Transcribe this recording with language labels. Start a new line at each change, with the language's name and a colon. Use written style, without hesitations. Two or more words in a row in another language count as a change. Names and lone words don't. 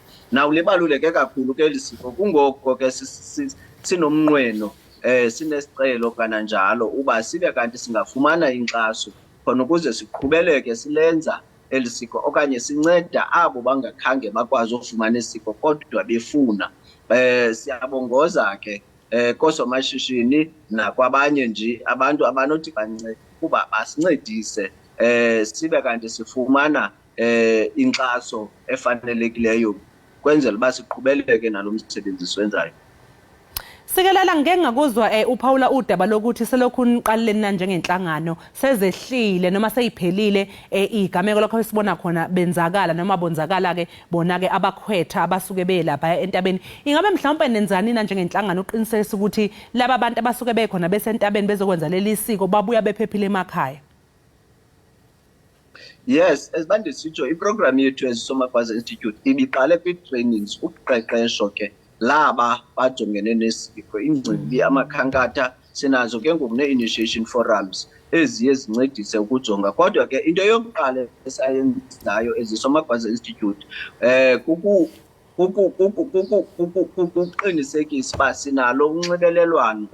Xhosa: Naw libaluleke kakhulu ke eli siko, kungoko ke sinomnqweno sinesicelo kananjalo uba sibe kanti singafumana inkxaso khona ukuze siqhubeleke silenza eli siko okanye sinceda abo bangakhange bakwazi ukufumana isiko kodwa befuna. Siyabongoza ke koosomashishini nakwabanye nje abantu abanothi bancede kuba basincedise sibe kanti sifumana inkxaso efanelekileyo kwenzela uba siqhubeleke nalo msebenzi siwenzayo.
Zulu: Sikelela ngeke ngakuzwa uPaula udaba lokuthi selokhu niqaleleni na njengenhlangano sezehlile noma seyiphelile igameko lokho esibona khona benzakala noma bonzakala ke bona ke abakhwetha abasuke belapha entabeni. Ingabe mhlawumbe nenzani na njengenhlangano uqinisekisa ukuthi laba abantu abasuke bekhona besentabeni bezokwenza leli siko babuya bephephile emakhaya?
Xhosa: Yes, esibande sitsho iprogram yethu eziSomagwaza Institute ibiqale kwi-trainings, uqeqesho ke laba bajongene nesiko, ingcibi, amakhankatha. Sinazo ke ngoku ne-initiation forums eziye zincedise ukujonga. Kodwa ke into yokuqala esayenzayo eziSomagwaza Institute kuqinisekisa uba sinalo unxibelelwano